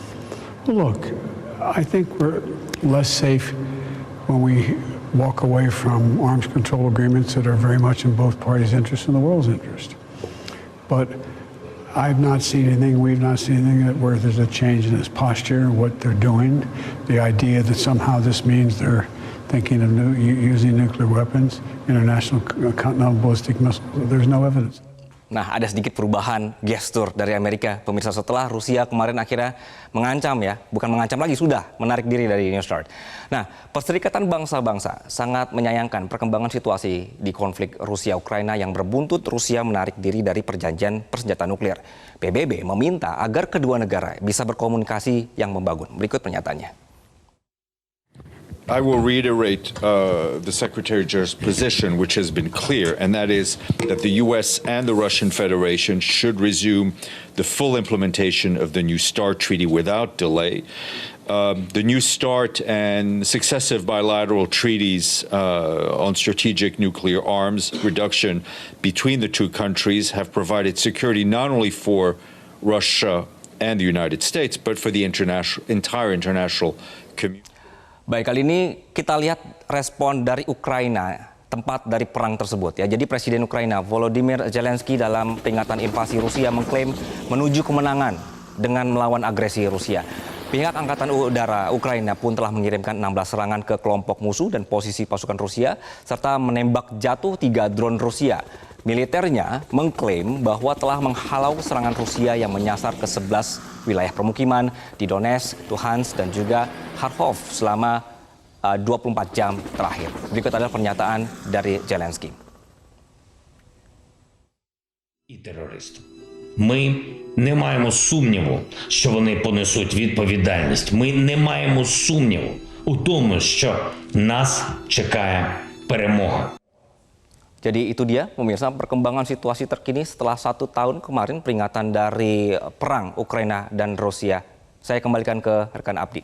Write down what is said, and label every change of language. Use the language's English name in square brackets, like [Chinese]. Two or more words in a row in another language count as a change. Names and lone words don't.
[English] Look, I think we're less safe when we walk away from arms control agreements that are very much in both parties' interest and the world's interest. But I've not seen anything, we've not seen anything where there's a change in his posture, what they're doing. The idea that somehow this means they're thinking of using nuclear weapons, international continental ballistic missiles, there's no evidence. [Indonesian] Nah, ada sedikit perubahan gestur dari Amerika, pemirsa, setelah Rusia kemarin akhirnya mengancam ya, bukan mengancam lagi, sudah menarik diri dari New START. Nah, Perserikatan Bangsa-Bangsa sangat menyayangkan perkembangan situasi di konflik Rusia-Ukraina yang berbuntut Rusia menarik diri dari perjanjian persenjataan nuklir. PBB meminta agar kedua negara bisa berkomunikasi yang membangun. Berikut pernyataannya. [English] I will reiterate the Secretary General's position, which has been clear, and that is that the U.S. and the Russian Federation should resume the full implementation of the New START treaty without delay. The New START and successive bilateral treaties on strategic nuclear arms reduction between the two countries have provided security not only for Russia and the United States, but for the entire international community. [Indonesian] Baik, kali ini kita lihat respon dari Ukraina, tempat dari perang tersebut ya. Jadi Presiden Ukraina Volodymyr Zelensky dalam peringatan invasi Rusia mengklaim menuju kemenangan dengan melawan agresi Rusia. Pihak Angkatan Udara Ukraina pun telah mengirimkan 16 serangan ke kelompok musuh dan posisi pasukan Rusia, serta menembak jatuh 3 drone Rusia. Militernya mengklaim bahwa telah menghalau serangan Rusia yang menyasar ke 11 wilayah permukiman di Donetsk, Luhansk, dan juga Kharkov selama 24 jam terakhir. Berikut adalah pernyataan dari Zelensky. [Ukrainian] І терористам. Ми не маємо сумніву, що вони понесуть відповідальність. Ми не маємо сумніву у тому, що нас чекає перемога. [Indonesian] Jadi itu dia pemirsa perkembangan situasi terkini setelah 1 tahun kemarin peringatan dari perang Ukraina dan Rusia. Saya kembalikan ke rekan Abdi.